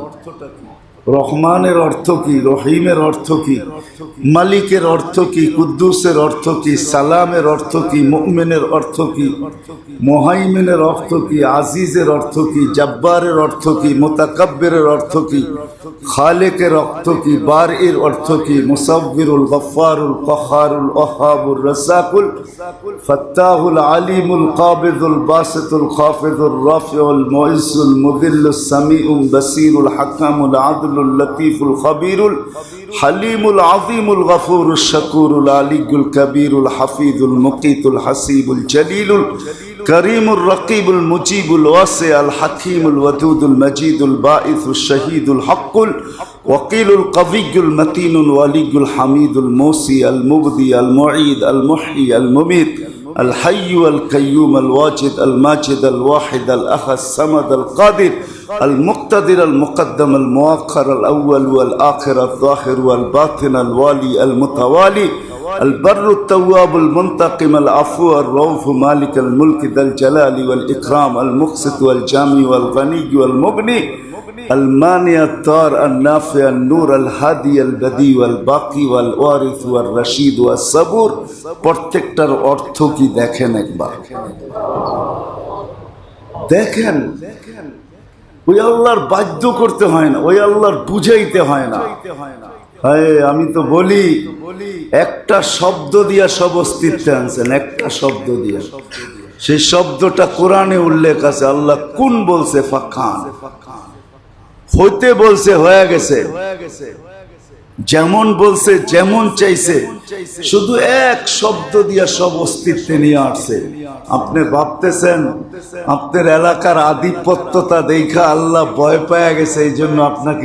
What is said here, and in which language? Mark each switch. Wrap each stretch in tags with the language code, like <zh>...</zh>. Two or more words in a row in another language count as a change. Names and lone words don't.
<bn>রহমানের অর্থ কি, রহিমের অর্থ কি, মালিকের অর্থ কি, কুদ্দুসের অর্থ কি, সালামের অর্থ কি, মুমিনের অর্থ কি, মুহাইমিনের অর্থ কি, আজিজের অর্থ কি, জব্বারের অর্থ কি, মুতাকাব্বিরের অর্থ কি, খালেকের অর্থ কি, বারীর অর্থ কি,</bn> <ar>المصور الغفار القهار الوهاب الرزاق الفتاح العليم القابض الباسط الخافض الرافع المعز المذل السميع البصير الحكم العدل اللطيف الخبير الحليم العظيم الغفور الشكور العلي الكبير الحفيظ المقيت الحسيب الجليل الكريم الرقيب المجيب الواسع الحكيم الودود المجيد الباعث الشهيد الحق الوكيل القوي المتين الولي الحميد المحصي المبدئ المعيد المحيي المميت الحي القيوم الواجد الماجد الواحد الأحد الصمد القادر المقتدر المقدم المؤخر الأول والآخر الظاهر والباطن الوالي المتوالي البر التواب المنتقم العفو الرؤوف مالك الملك ذا الجلال والإكرام المقسط والجامع والغني والمغني المانع الضار النافع النور الهادي البديع والباقي والوارث والرشيد والصبور</ar> <bn>প্রত্যেকটার অর্থ কি দেখেন একবার দেখেন ওই আল্লাহর বাধ্য করতে হয় না ওই আল্লাহর বুঝাইতে হয় না আমি তো বলি একটা শব্দ দিয়া সব অস্তিত্বে আনছেন একটা শব্দ দিয়া সেই শব্দটা কোরআনে উল্লেখ আছে আল্লাহ কোন বলছে ফাখান হইতে বলছে হয়ে গেছে যেমন বলছে যেমন চাইছে শুধু এক শব্দ দিয়া সব অস্তিত্বে নিয়ে আসছে আপনি ভাবতেছেন আপনার এলাকার আধিপত্যতা দেখা আল্লাহ ভয় পেয়ে গেছে এই জন্য আপনাকে</bn>